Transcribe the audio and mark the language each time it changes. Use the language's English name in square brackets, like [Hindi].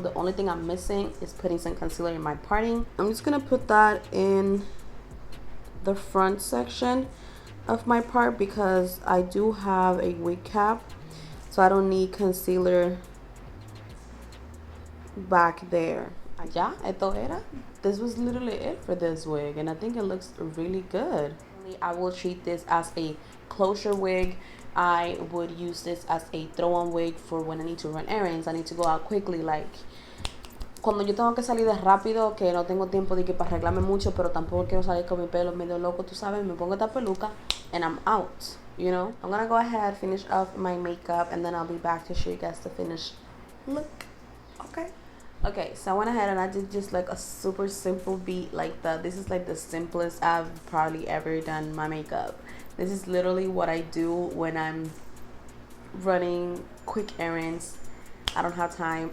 [English] The only thing I'm missing is putting some concealer in my parting. I'm just gonna put that in the front section of my part because I do have a wig cap, so I don't need concealer back there. [Spanish] Ya, esto era. [English] this was literally it for this wig, and I think it looks really good. I will treat this as a closure wig. I would use this as a throw-on wig for when I need to run errands. I need to go out quickly, like [Spanish] cuando yo tengo que salir de rápido, que no tengo tiempo de que para arreglarme mucho, pero tampoco quiero salir con mi pelo medio loco, tú sabes, me pongo esta peluca [English] and I'm out, you know. I'm gonna go ahead, finish off my makeup, and then I'll be back to show you guys the finished look. Okay, so I went ahead and I did just like a super simple beat like that. This is like the simplest I've probably ever done my makeup. This is literally what I do when I'm running quick errands. I don't have time.